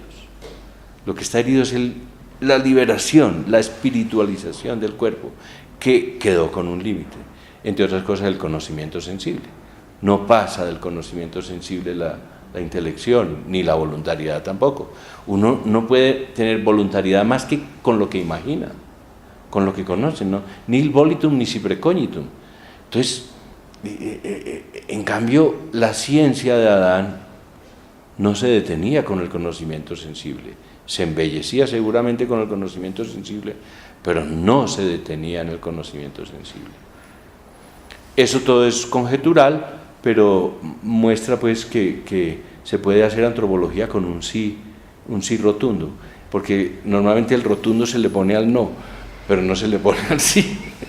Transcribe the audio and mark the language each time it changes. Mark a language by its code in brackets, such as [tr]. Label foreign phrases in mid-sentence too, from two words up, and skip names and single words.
[es] Lo que está herido es la liberación, la espiritualización del cuerpo, que quedó con un límite, entre otras cosas el conocimiento sensible. No pasa del conocimiento sensible la intelección, ni la voluntariedad tampoco. Uno no puede tener voluntariedad más que con lo que imagina, con lo que conoce, ¿no? [la] Nil volitum nisi precognitum. [es] Entonces, en cambio, la ciencia de Adán no se detenía con el conocimiento sensible, se embellecía seguramente con el conocimiento sensible, pero no se detenía en el conocimiento sensible. Eso todo es conjetural, pero muestra pues que se puede hacer antropología con un sí rotundo, porque normalmente el rotundo se le pone al no, pero no se le pone al sí.